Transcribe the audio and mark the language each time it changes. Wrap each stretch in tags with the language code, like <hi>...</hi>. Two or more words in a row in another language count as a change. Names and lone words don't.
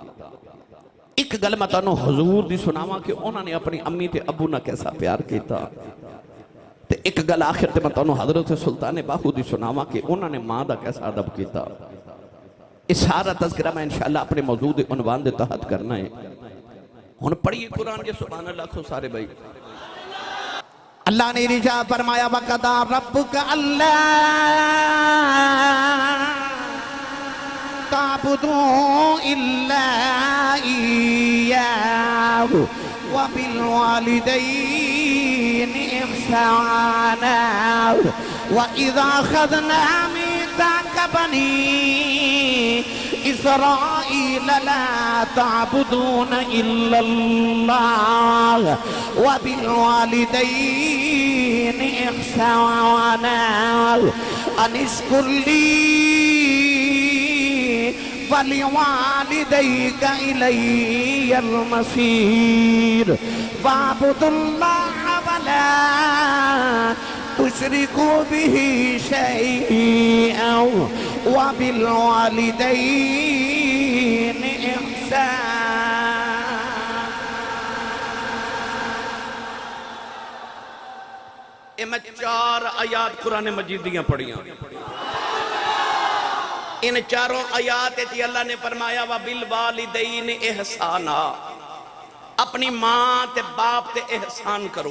<pa>اک گل میں تہانوں حضور دی سناواں کہ اوہناں نے اپنی امی تے ابو نال کیسا پیار کیتا، تے اک گل آخر تے میں تہانوں حضرت سلطان باہو دی سناواں کہ اوہناں نے ماں دا کیسا ادب کیتا. ایہہ سارا تذکرہ میں ان شاء اللہ اپنے موجودہ عنوان دے تحت کرنا ہے. ہن پڑھیے قرآن جے سبحان اللہ آکھو سارے بھائی. اللہ نے ارشاد فرمایا</pa> <ar>وقضى ربك ألا تعبدوا إلا إياه وبالوالدين إحسانا وإذ أخذنا ميثاق بني إسرائيل لا تعبدون إلا الله وبالوالدين إحسانا أن اشكر لي ولوالديك إلي المصير واعبدوا الله ولا تشركوا به شيئا وبالوالدين إحسانا.</ar> <pa>میں 4 آیات قرآن مجید دیاں پڑھیاں. انہاں چاراں آیات اللہ نے فرمایا</pa> <ar>وبالوالدين إحسانا,</ar> <pa>اپنی ماں تے باپ تے احسان کرو.</pa>